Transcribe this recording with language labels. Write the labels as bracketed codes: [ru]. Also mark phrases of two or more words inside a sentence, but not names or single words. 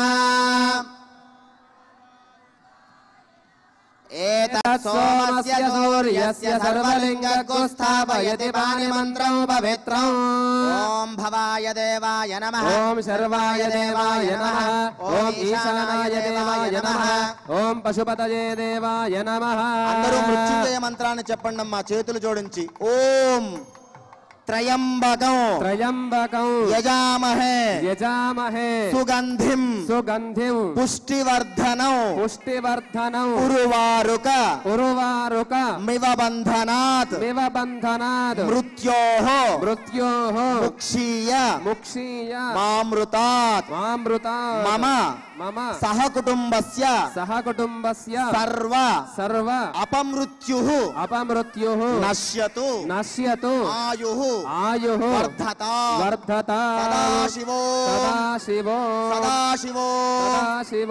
[sa] एतत् सोमस्य सूर्यस्य सर्वलिङ्गको स्थापयति पाणिमन्त्रं पवित्रम्। ॐ भवाय देवाय नमः। ॐ शर्वाय देवाय नमः। ॐ ईशानाय देवाय नमः। ॐ पशुपतये देवाय नमः। [te] అందరూ మృత్యుంజయ మంత్రాన్ని చెప్పండి అమ్మా చేతులు జోడించి। [sa] ఓం त्रयंबकं त्रयंबकं यजामहे यजामहे सुगंधिं सुगंधिं पुष्टिवर्धनं पुष्टिवर्धनं उर्वारुक उर्वारुक मिव बंधनात् मृत्योः मृत्योः मुक्षीय मुक्षीय मामृतात् मामृतात् मम मम सहकुटुम्बस्य सर्व सर्व अपमृत्युः अपमृत्युः नश्यतु नश्यतु आयुः आयुः वर्धता वर्धता सदाशिवो सदाशिवो सदाशिवो सदाशिवो।